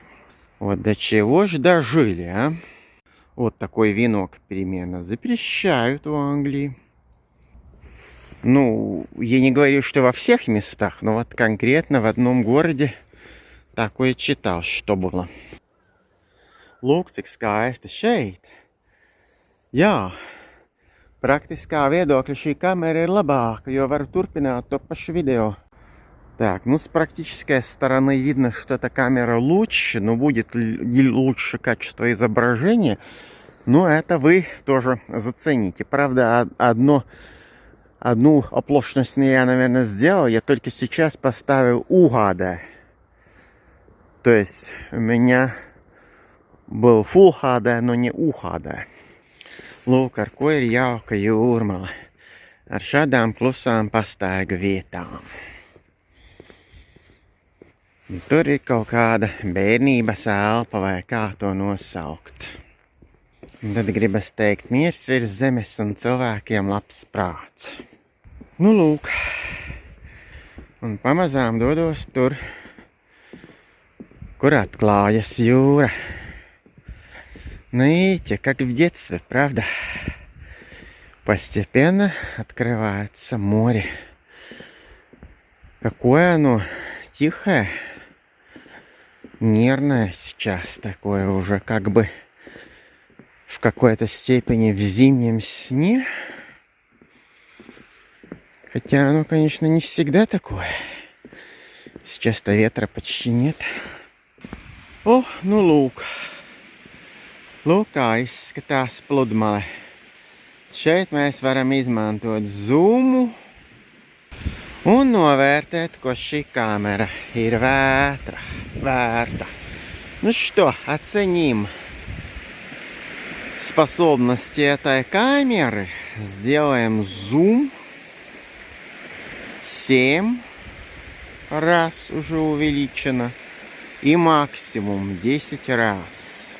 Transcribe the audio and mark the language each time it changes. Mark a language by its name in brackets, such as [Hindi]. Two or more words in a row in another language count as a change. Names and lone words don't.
[Russian] Вот до чего ж дожили, а? Вот такой венок примерно запрещают в Англии. Ну, я не говорю, что во всех местах, но вот конкретно в одном городе такое читал, что было. [Latvian] Lūk, cik skaisti šeit. Jā. Praktiskā viedokļa šī kamera ir labāka, jo varu turpināt to pašu видео. Так, с практической стороны видно, что эта камера лучше, но будет ли лучше качество изображения, но это вы тоже зацените. Правда, одну оплошность я, наверное, сделал. Я только сейчас поставил UHD. То есть у меня был Full HD, но не UHD. Lūk, ar ko ir jauka jūrmala. Ar šādām klusām pastaigu vietām. Tur ir kaut kāda bērnības elpa, vai kā to nosaukt. Un tad gribas teikt miers virs zemes un cilvēkiem labs prāts. Nu, lūk. Un pamazām dodos tur, kur atklājas jūra. [Russian] Видите, как в детстве, правда? Постепенно открывается море. Какое оно тихое, нервное сейчас, такое уже как бы в какой-то степени в зимнем сне. Хотя оно, конечно, не всегда такое. Сейчас-то ветра почти нет. О, [Latvian] nu lūk. Lūk, kā izskatās pludmale. Šeit mēs varam izmantot zoomu un novērtēt, ko šī камера ir vērta. [Russian] Ну что, оценим способности этой камеры. Сделаем зум 7 раз уже увеличено и максимум 10 раз.